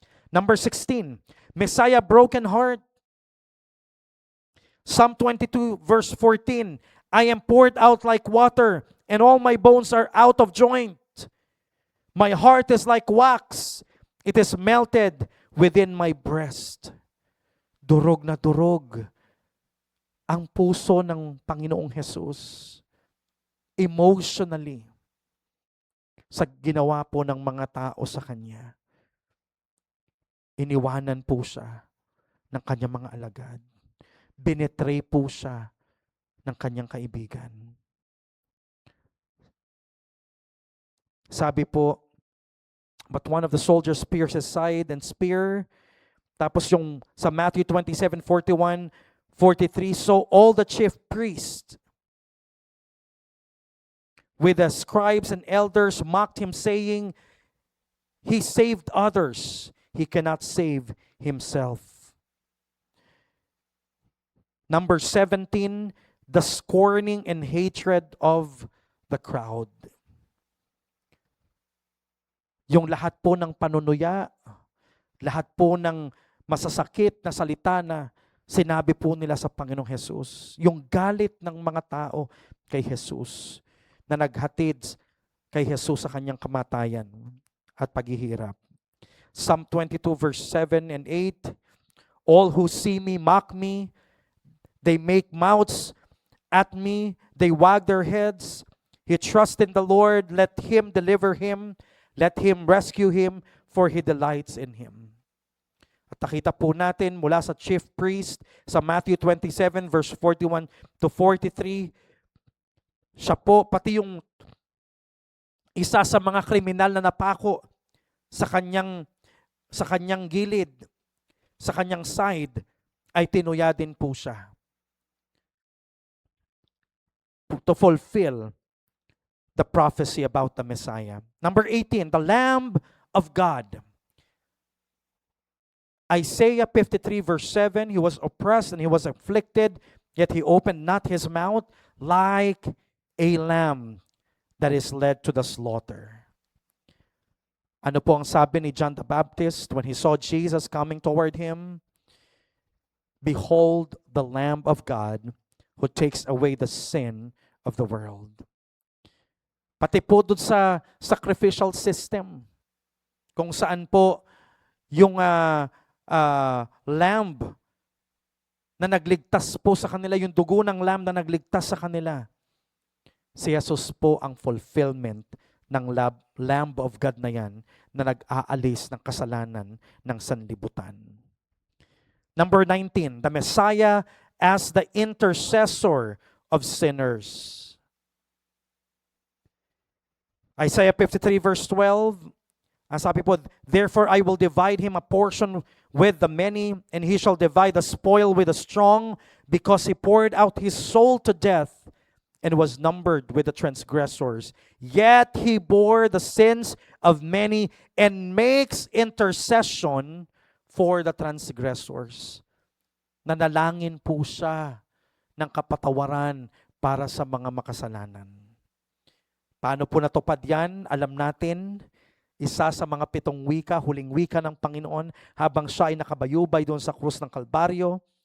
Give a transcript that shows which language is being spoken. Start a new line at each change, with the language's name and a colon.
English: Number 16, Messiah broken heart. Psalm 22 verse 14, I am poured out like water, and all my bones are out of joint. My heart is like wax, it is melted within my breast.
Filipino: Durog na durog ang puso ng Panginoong Jesus. Emotionally, sa ginawa po ng mga tao sa kanya. Iniwanan po siya ng kanyang mga alagad. Binetray po siya ng kanyang kaibigan. Sabi po,
English: but one of the soldiers pierced his side and spear.
Filipino: Tapos yung sa
English: Matthew 27:41, 43, so all the chief priests with the scribes and elders mocked him, saying, he saved others, he cannot save himself. Number 17, the scorning and hatred of the crowd.
Filipino: Yung lahat po ng panunuya, lahat po ng masasakit na salita na sinabi po nila sa Panginoong Jesus. Yung galit ng mga tao kay Jesus na naghatid kay Jesus sa kanyang kamatayan at paghihirap.
English: Psalm 22 verse 7 and 8, all who see me mock me, they make mouths at me, they wag their heads. He trusts in the Lord, let him deliver him, let him rescue him, for he delights in him.
Filipino: At nakita po natin mula sa chief priest sa Matthew 27 verse 41 to 43, siya po, pati yung isa sa mga kriminal na napako sa kanyang gilid, sa kanyang side, ay tinuya din po siya.
English: To fulfill the prophecy about the Messiah. Number 18, the Lamb of God. Isaiah 53 verse 7, he was oppressed and he was afflicted, yet he opened not his mouth, like a lamb that is led to the slaughter.
Filipino: Ano po ang sabi ni
English: John the Baptist when he saw Jesus coming toward him? Behold the Lamb of God who takes away the sin of the world.
Filipino: Pati po doon sa sacrificial system, kung saan po yung lamb na nagligtas po sa kanila, yung dugo ng lamb na nagligtas sa kanila, si Jesus po ang fulfillment ng Lamb of God na yan na nag-aalis ng kasalanan ng sanlibutan.
English: Number 19, the Messiah as the intercessor of sinners. Isaiah 53 verse 12,
Filipino: ang sabi po,
English: therefore I will divide him a portion with the many, and he shall divide the spoil with the strong, because he poured out his soul to death and was numbered with the transgressors. Yet he bore the sins of many and makes intercession for the transgressors.
Filipino: Nanalangin po siya ng kapatawaran para sa mga makasalanan. Paano po natupad yan? Alam natin, isa sa mga 7 wika, huling wika ng Panginoon, habang siya ay nakabayubay doon sa krus ng Kalbaryo.